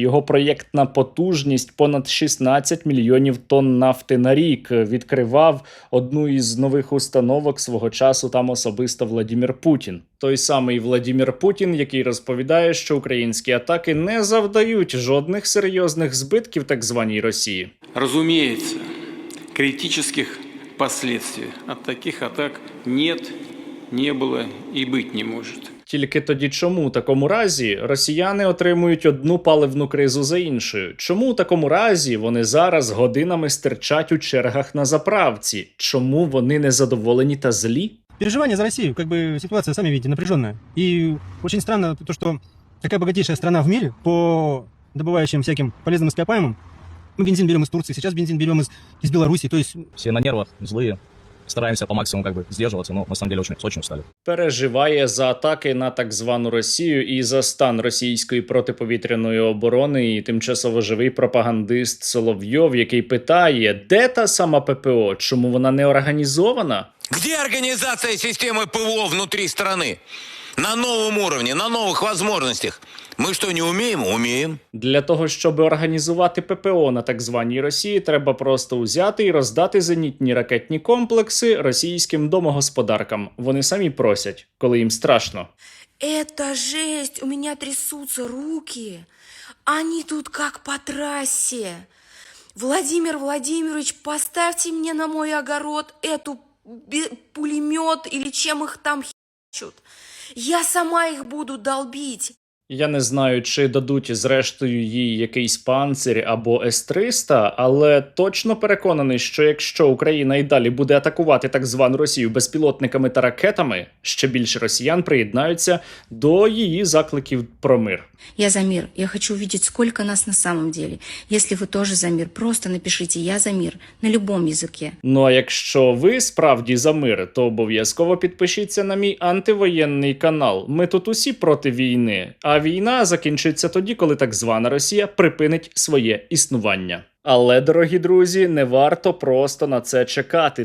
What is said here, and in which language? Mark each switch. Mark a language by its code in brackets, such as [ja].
[uk] Його проєктна потужність понад 16 мільйонів тонн нафти на рік. Відкривав одну із нових установок свого часу там особисто Владимир Путін. Той самий Владимир Путін, який розповідає, що українські атаки не завдають жодних серйозних збитків так званій Росії. [ru] Разумеется, критических последствий от таких атак нет, не было и быть не может. [uk] Тільки тоді чому у такому разі росіяни отримують одну паливну кризу за іншою? Чому у такому разі вони зараз годинами стирчать у чергах на заправці? Чому вони незадоволені та злі? [ru] Переживания за Россию, ситуация, сами видите, напряженная. И очень странно то, что такая богатейшая страна в мире по добывающим всяким полезным ископаемым. Мы бензин берем из Турции, сейчас бензин берем из Беларуси, то есть... Все на нервах, злые. Стараемся по максимуму сдерживаться, но на самом деле очень устали. [uk] Переживає за атаки на так звану Росію і за стан російської протиповітряної оборони і тимчасово живий пропагандист Соловйов, який питає, де та сама ППО, чому вона не організована? [ru] Где организация системы ПВО внутри страны? На новом уровне, на новых возможностях. [uk] Ми що, не вміємо? Уміємо. Для того, щоб організувати ППО на так званій Росії, треба просто взяти і роздати зенітні ракетні комплекси російським домогосподаркам. Вони самі просять, коли їм страшно. [ru] Это жесть, у меня трясутся руки. Они тут как по трассе. Владимир Владимирович, поставьте мне на мой огород эту пулемет или чем их там херчут. Я сама их буду долбить. [uk] Я не знаю, чи дадуть зрештою їй якийсь панцир або С-300, але точно переконаний, що якщо Україна і далі буде атакувати так звану Росію безпілотниками та ракетами, ще більше росіян приєднаються до її закликів про мир. [ru] Я за мир. Я хочу увидеть, сколько нас на самом деле. Если вы тоже за мир, просто напишите «Я за мир» на любом языке. [uk] Ну а якщо ви справді за мир, то обов'язково підпишіться на мій антивоєнний канал. Ми тут усі проти війни, а війна закінчиться тоді, коли так звана Росія припинить своє існування. Але, дорогі друзі, не варто просто на це чекати.